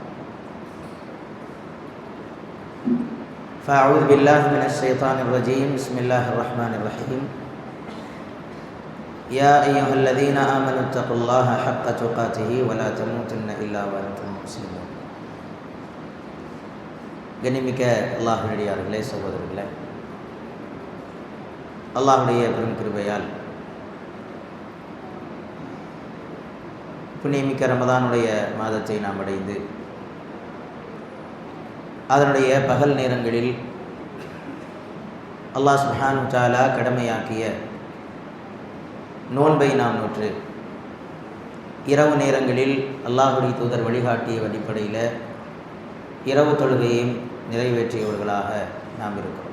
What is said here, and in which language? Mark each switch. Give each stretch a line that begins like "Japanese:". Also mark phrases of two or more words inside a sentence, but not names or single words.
Arabic: فأعوذ بالله من الشيطان الرجيم. بسم الله الرحمن الرحيم. يا أيها الذين آمنوا اتقوا الله حق تقاته ولا تموتن إلا وأنتم مسلمون.
Tamil: கண்ணியமிக்க அல்லாஹ்வுடையார்களே, சகோதரர்களே, அல்லாஹ்வுடைய பெரும் கிருபையால் புண்ணியமிக்க ரமதானுடைய மாதத்தை நாம் அடைந்து அதனுடைய பகல் நேரங்களில்
Arabic: الله سبحانه وتعالى
Tamil: கடமையாக்கிய நோன்பை நாம் நோற்று இரவு நேரங்களில் அல்லாஹ்வுடைய தூதர் வழிகாட்டிய அடிப்படையில் இரவு தொழுகையையும் நிறைவேற்றியவர்களாக நாம் இருக்கிறோம்.